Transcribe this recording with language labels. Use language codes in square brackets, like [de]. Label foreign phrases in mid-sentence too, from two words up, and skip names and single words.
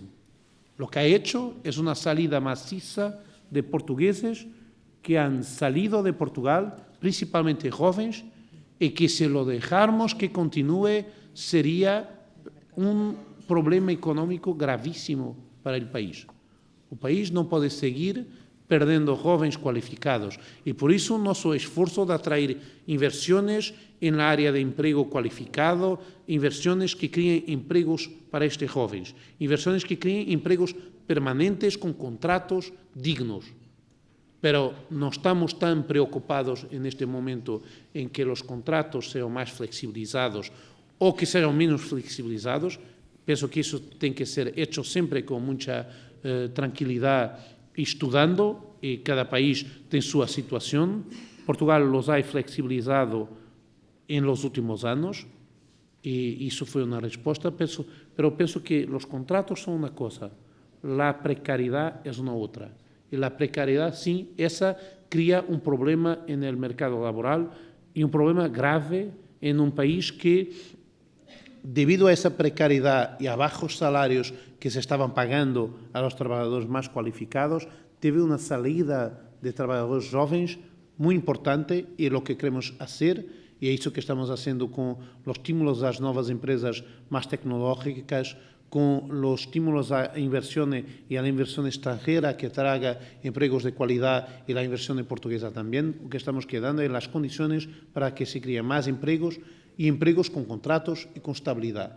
[es] Lo que ha hecho es una salida maciza de portugueses que han salido de Portugal, principalmente jóvenes, y que si lo dejáramos que continúe sería un problema económico gravísimo para el país. [pt] O país não pode seguir perdendo jovens qualificados e por isso o nosso esforço de atrair inversões na área de emprego qualificado, inversões que criem empregos para estes jovens, inversões que criem empregos permanentes com contratos dignos. Pero não estamos tão preocupados neste momento em que os contratos sejam mais flexibilizados ou que sejam menos flexibilizados. Penso que isso tem que ser hecho sempre com muita tranquilidade, estudando, e cada país tem sua situação. Portugal [es] los ha flexibilizado [pt] em los últimos anos e isso foi uma resposta, pero penso que os contratos são uma coisa, a precariedade é uma outra. E a precariedade, sim, essa cria um problema no mercado laboral e um problema grave em um país que, [es] debido a esa precariedad y a bajos salarios que se estaban pagando a los trabajadores más cualificados, teve una salida de trabajadores jóvenes muy importante y lo que queremos hacer, y es eso que estamos haciendo con los estímulos a las nuevas empresas más tecnológicas, con los estímulos a inversiones y a la inversión extranjera que traiga empleos de calidad y la inversión portuguesa también, lo que estamos quedando en las condiciones para que se creen más empleos y empleos con contratos y con estabilidad.